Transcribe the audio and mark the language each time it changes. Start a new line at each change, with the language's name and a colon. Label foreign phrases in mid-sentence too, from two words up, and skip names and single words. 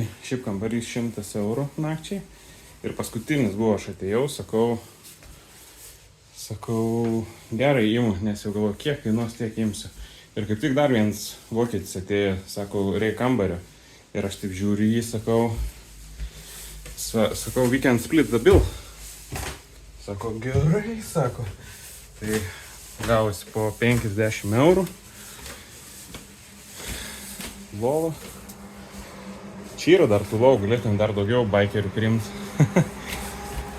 Lithuanian: Šiaip kambarys 100 eurų nakčiai. Ir paskutinis buvo, aš atėjau, sakau, gerai imu, nes jau galvoju, kiek kainuos, tiek imsiu. Ir kaip tik dar vienas vokietis atėjo, sakau, reik kambario. Ir aš taip žiūriu jį, sakau,
English: we can split the bill.
Lithuanian: Sako, gerai, sako. Tai gavosi po 50 eurų. Lova. Čia yra dar tų lovų, galėtum dar daugiau baikerių priimti.